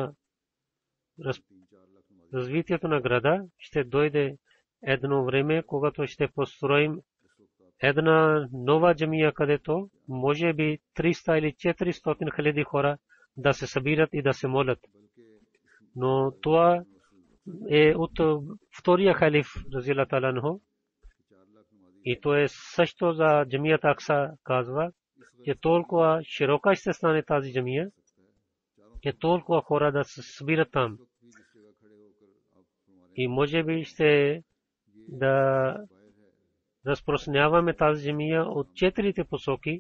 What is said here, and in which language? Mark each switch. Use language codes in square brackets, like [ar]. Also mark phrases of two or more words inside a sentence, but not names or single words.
[bg] на града ще дойде едно време, когато ще построим една нова джамия, където може би 300 или 400 хиляди хора да се събират и да се молят. Но това е от втория халиф [ar] رضي الله تعالى عنه. [bg] И то е също за джамията Акса казва, че толкова широка ще стане тази джамия, че толкова хора да се събират там. И може би ще да разпространяваме тази джамия от четирите посоки.